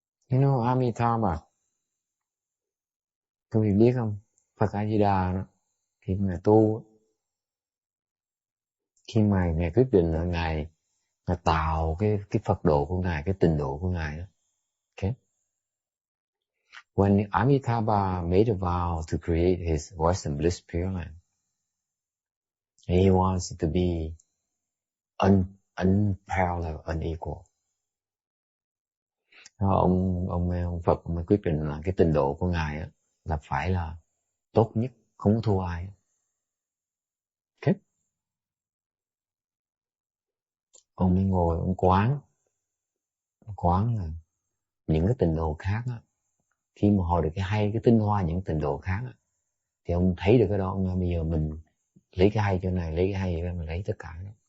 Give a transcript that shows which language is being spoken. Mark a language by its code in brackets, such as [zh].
[en] You know, [vi] Amitabha, các vị biết không? Phật A-di-đà đó, khi mà tu, khi mà Ngài quyết định là Ngài tạo cái Phật độ của Ngài, cái tịnh độ của Ngài đó. [en] Okay? When Amitabha made a vow to create his Western Bliss Pure Land, he wants it to be unparalleled, unequal. [vi] Ông Phật mới quyết định là cái tịnh độ của Ngài á, là phải là tốt nhất, không thua ai. Okay? Ông mới ngồi, ông quán là những cái tịnh độ khác á, khi mà họ được cái hay, cái tinh hoa những tịnh độ khác á, thì ông thấy được cái đó, ông nói bây giờ mình lấy cái hay chỗ này, lấy cái hay chỗ này, mình lấy tất cả đó.